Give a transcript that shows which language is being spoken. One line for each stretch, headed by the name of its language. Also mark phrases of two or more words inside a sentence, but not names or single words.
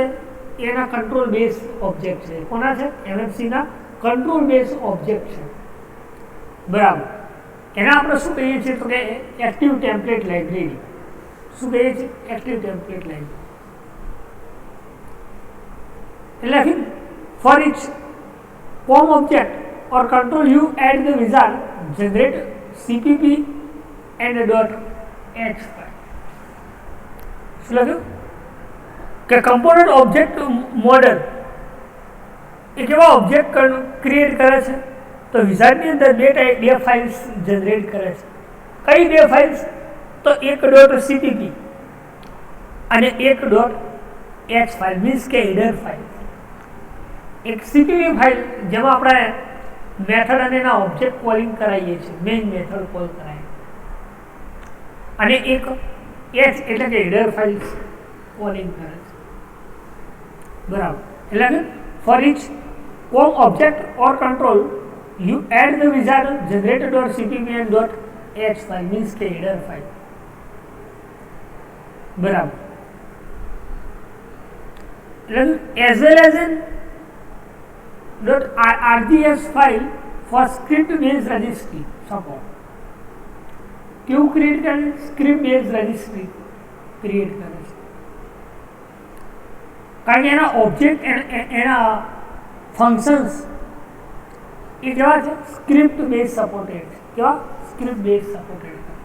Gujarati: એના
English: control base object
Gujarati: છે. કોના છે? MFCના
English: control base object
Gujarati: છે, બરાબર. એના આપણે શું કહીએ છીએ? તો કે
English: active template library.
Gujarati: શું કહીએ છીએ?
English: active template library. એટલે for each form object or control you add the wizard generate cpp and .h file.
Gujarati: શું લખ્યું? કે
English: component object model
Gujarati: એ કેવા
English: object create
Gujarati: કરે છે? તો વિઝાર્ડની અંદર બે
English: files generate
Gujarati: કરે છે. કઈ બે ફાઇલ્સ? તો એક .cpp અને એક .h ફાઇલ, મીન્સ કે
English: header file.
Gujarati: એક CPP ફાઇલ જેમાં આપણે મેથડ અને એના
English: object calling
Gujarati: કરાવીએ છીએ,
English: main method call
Gujarati: કરાવીએ, અને એક H એટલે કે
English: header file calling
Gujarati: કરે છે, બરાબર. એટલે કે
English: for each form object or control you add the wizard generated.cpp and .h file, means કે header file, બરાબર. as well as an .rgs file for script based registry support.
Gujarati: કેવું ક્રિએટ કરે?
English: script base registry create
Gujarati: કરે છે. કારણ કે એના ઓબ્જેક્ટ એના ફંક્શન્સ એ કેવા છે?
English: script base supported. કેવા? script base supported.